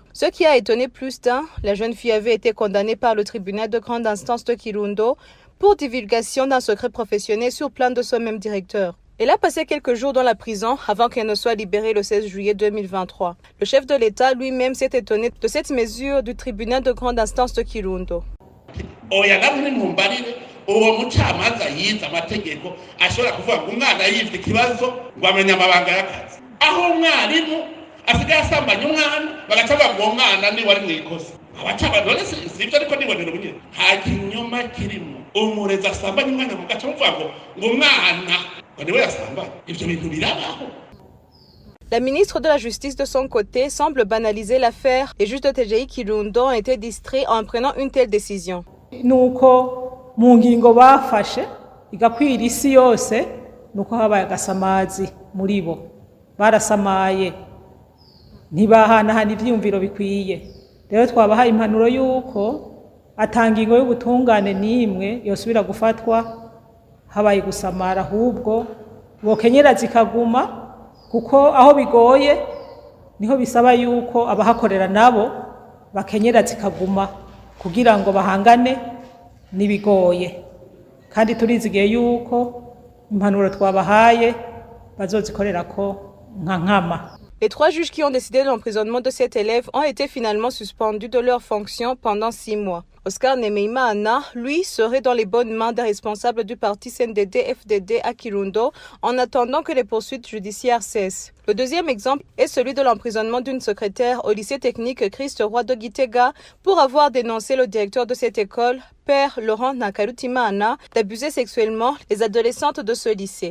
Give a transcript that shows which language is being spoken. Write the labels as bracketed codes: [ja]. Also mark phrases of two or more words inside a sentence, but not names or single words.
[fr] Ce qui a étonné plus d'un, la jeune fille avait été condamnée par le tribunal de grande instance de Kirundo pour divulgation d'un secret professionnel sur plainte de ce même directeur. Elle a passé quelques jours dans la prison avant qu'elle ne soit libérée le 16 juillet 2023. Le chef de l'État lui-même s'est étonné de cette mesure du tribunal de grande instance de Kirundo. [rn] Oya namwe mumbarire uwo mucamanza yize amategeko ashobora kuvuga ngo umwana yivye ikibazo ngo amenye amabanga y'akazi aho umwarimu asigaye asambanya umwana bagacavuga ngo uwo mwana ni wari mwikosa abacamanza sivyo ariko nibonera ubunyene nta kinyoma kirimo umurezi asambanya umwana mugaca muvuga ngo umwana niwe yasambanya ivyo bintu birabaho. [fr] La ministre de la Justice, de son côté, semble banaliser l'affaire. Les juges de TGI Kirundo ont été distraits en prenant une telle décision. [rn] Nuko mu ngingo bafashe igakwira isi yose nuko habaye agasamazi muri bo barasamaye ntibahanahana ivyiyumviro bikwiye. Rero twabahaye impanuro yuko atangingo y'ubutungane n'imwe yosubira gufatwa habaye gusamara, ahubwo bokenyera zikaguma, kuko aho bigoye niho bisaba yuko abahakorera nabo bakenyera zikaguma kugira ngo bahangane nibigoye, kandi turizigiye yuko impanuro twabahaye bazozikorerako nka nkama. [fr] Les 3 juges qui ont décidé de l'emprisonnement de cet élève ont été finalement suspendus de leurs fonctions pendant 6 mois. Oscar Nemeimana, lui, serait dans les bonnes mains des responsables du parti CNDD-FDD à Kirundo en attendant que les poursuites judiciaires cessent. Le deuxième exemple est celui de l'emprisonnement d'une secrétaire au lycée technique Christ Roi de Gitega pour avoir dénoncé le directeur de cette école, Père Laurent Nakarutimana, d'abuser sexuellement les adolescentes de ce lycée.